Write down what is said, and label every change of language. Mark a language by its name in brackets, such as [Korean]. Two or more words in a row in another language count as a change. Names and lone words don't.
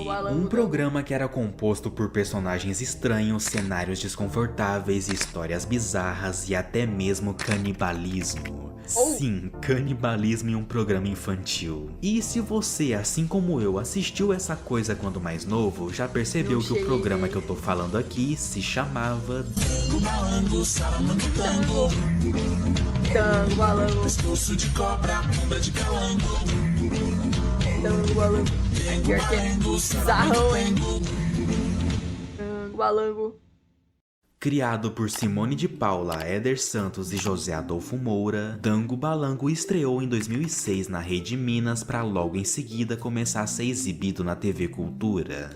[Portuguese] Um programa que era composto por personagens estranhos, cenários desconfortáveis, histórias bizarras e até mesmo canibalismo. Sim, canibalismo em um programa infantil. E se você, assim como eu, assistiu essa coisa quando mais novo, já percebeu que o programa que eu tô falando aqui se chamava Dango, balango, salamando tango. Dango, balango. Pescoço de cobra, bunda de calango. Dango, balango. Pior que é bizarrão, hein? Dango, balango. Criado por Simone de Paula, Éder Santos e José Adolfo Moura, Dango Balango estreou em 2006 na Rede Minas para logo em seguida começar a ser exibido na TV Cultura.